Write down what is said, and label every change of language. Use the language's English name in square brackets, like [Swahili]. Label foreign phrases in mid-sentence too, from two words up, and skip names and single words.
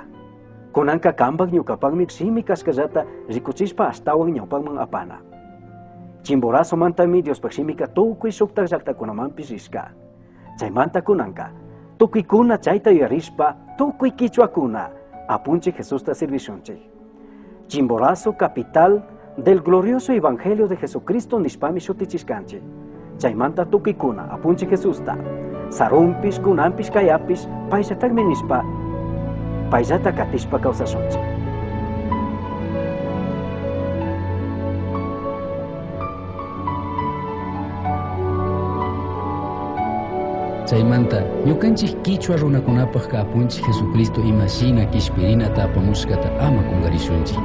[Quechua] Kunanka kambak ñukapakmi simi kaskallata rikuchishpa astawan ñawpakman apana. Chimborazo mantami Dios peximika tukuy shuktak llaqtakunamanpis rishka. Chaymanta kunanka tukuykuna chayta yuyarishpa tukuy quichuakuna apunchik Jesusta servishunchik. Chimborazo, [Spanish] capital del glorioso Evangelio de Jesucristo [Quechua] nishpami shutichishkanchik. Chaymanta tukuykuna apunchik Jesusta sarumpis, kunampis, kayapis, payllatakmi nishpa, payllata katishpa kawsashunchik. Chaymanta, ñukanchik Quichua runakunapaq apunchik Jesucristo imashina kishpirinata apamushkata ama kungarishunchik.